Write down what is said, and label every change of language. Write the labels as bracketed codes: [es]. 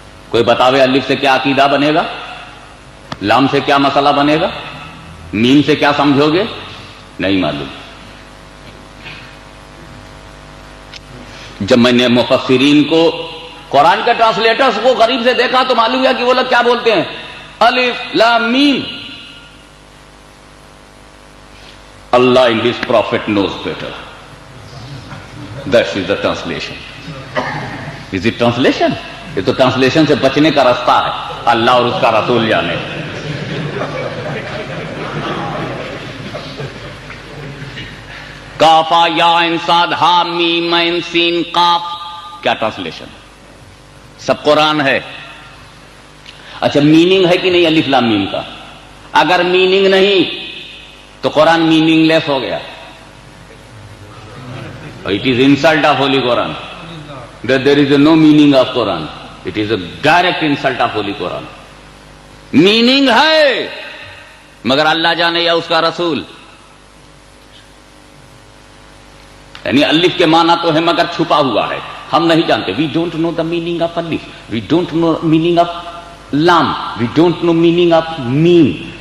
[ur] کوئی بتاوے الف سے کیا عقیدہ بنے گا، لام سے کیا مسئلہ بنے گا، میم سے کیا سمجھو گے؟ نہیں معلوم. جب میں نے مفسرین کو، قرآن کے ٹرانسلیٹرز کو قریب سے دیکھا تو معلوم ہوا کہ وہ لوگ کیا بولتے ہیں، الف لام میم. [en] Allah and His Prophet knows better. That is the translation. Is it translation? [ur] یہ تو ٹرانسلیشن سے بچنے کا راستہ ہے، اللہ اور اس کا رسول جانے. کافا یا انساد ہا میم عین سین قاف، کیا ٹرانسلیشن؟ سب قرآن ہے. اچھا میننگ ہے کہ نہیں الف لام میم کا؟ اگر میننگ نہیں تو قرآن میننگ لیس ہو گیا. [en] It is insult of Holy Quran. That there is no meaning of Quran. It is a direct insult of Holy Quran. [ur] Meaning ہے مگر اللہ جانے یا اس کا رسول. یعنی الف کے معنی تو ہے مگر چھپا ہوا ہے، ہم نہیں جانتے. [en] We don't know the meaning of الف، we don't know meaning of لام، we don't know meaning of میم.